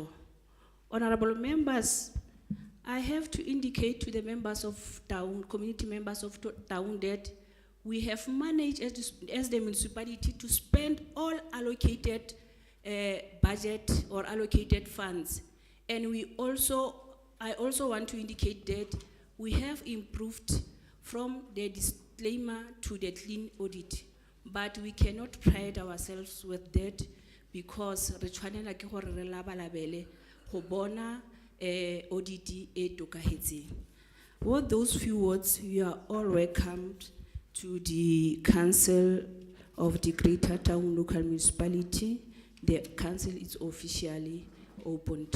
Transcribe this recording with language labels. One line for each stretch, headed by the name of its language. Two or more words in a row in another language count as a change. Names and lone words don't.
English: Honourable members, I have to indicate to the members of town, community members of town, that we have managed as the municipality to spend all allocated budget or allocated funds. And I also want to indicate that we have improved from the disclaimer to the clean audit. But we cannot pride ourselves with that, because
Tswana: re ke gore re labalabele go bona audit e tokahetseng.
English: With those few words, you are all welcomed to the Council of the Greater Taung Local Municipality. The council is officially opened.